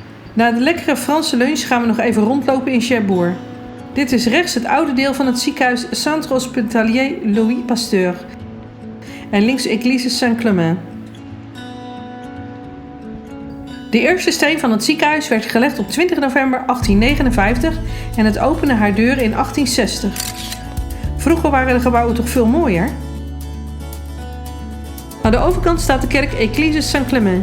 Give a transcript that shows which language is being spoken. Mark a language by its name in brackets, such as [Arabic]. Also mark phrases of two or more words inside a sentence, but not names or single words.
[Dutch] Na de lekkere Franse lunch gaan we nog even rondlopen in Cherbourg. Dit is rechts het oude deel van het ziekenhuis Centre Hospitalier Louis Pasteur. En links Église Saint-Clément. De eerste steen van het ziekenhuis werd gelegd op 20 november 1859 en het opende haar deuren in 1860. Vroeger waren de gebouwen toch veel mooier? Aan de overkant staat de kerk Église Saint-Clément.